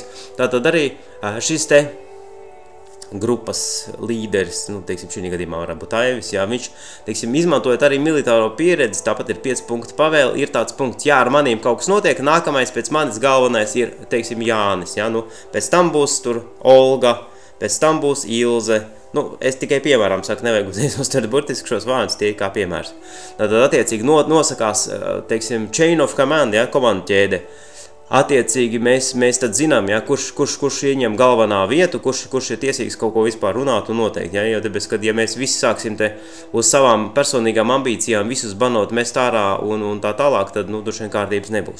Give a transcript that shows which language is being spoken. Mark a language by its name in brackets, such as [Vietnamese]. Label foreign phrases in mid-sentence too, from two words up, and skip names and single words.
[Latvian] Tātad arī šis te grupas līderis, teiksim, šī gadījumā varētu būt Aivis, jā, viņš, teiksim, izmantojot arī militāro pieredzi, tāpat ir 5 punktu pavēli, ir tāds punkts, jā, ar manīm kaut kas notiek, nākamais pēc manis galvenais ir, teiksim, Jānis, jā, pēc tam būs tur Olga, pēc tam būs Ilze, es tikai piemēram saku, nevajag uzreiz uztvert burtiski šos vārdus, tie kā piemērs. Tad attiecīgi nosakās, teiksim, [English] chain of command, [Latvian] jā, komandu ķēde. Attiecīgi mēs tad zinām, ja, kurš ieņem galvenā vietu, kurš ir tiesīgs kaut ko vispār runāt un noteikt. Ja, jo tāpēc, kad ja mēs visi sāksim te uz savām personīgām ambīcijām visus banot mest ārā un tā tālāk, tad droši vien kārtības nebūs.